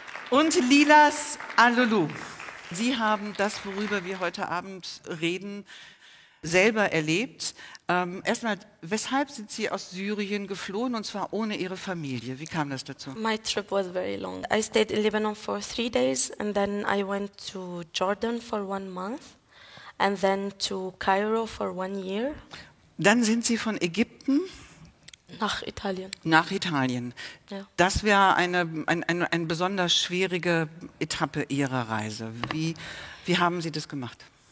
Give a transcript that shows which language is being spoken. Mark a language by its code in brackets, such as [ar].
[de] Und Lilas Al Loulou. Sie haben das, worüber wir heute Abend reden, selber erlebt. Erstmal, weshalb sind Sie aus Syrien geflohen, und zwar ohne Ihre Familie? Wie kam das dazu? [en] My trip was very long. I stayed in Lebanon for 3 days, and then I went to Jordan for 1 month, and then to Cairo for 1 year. [de] Dann sind Sie von Ägypten nach Italien. Nach Italien. Ja. Das wäre eine besonders schwierige Etappe Ihrer Reise. Wie haben Sie das gemacht?